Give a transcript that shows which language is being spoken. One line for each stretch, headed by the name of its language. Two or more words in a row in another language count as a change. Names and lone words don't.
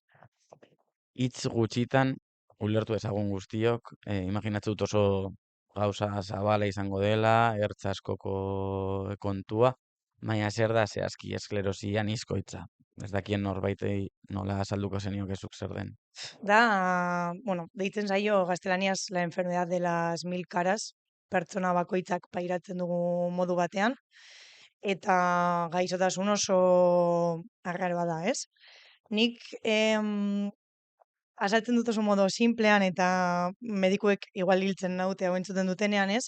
Basque: Hitz gutxitan, ulertu ezagun guztiok, imaginatzen dut oso gauza zabala izango dela, ertz askoko kontua, baina zer da zehazki esklerosi anizkoitza. Ez dakien norbaitei nola azalduko zenioke zuk zer den. Da, deitzen zaio gaztelaniaz
Spanish: la enfermedad de las 1000 caras,
Basque: pertsona bakoitzak pairatzen dugu modu batean, eta gaixotasun oso arraroa da, ez? Nik azaltzen dut oso modu simplean eta medikuek igual hiltzen naute hau entzuten dutenean, ez?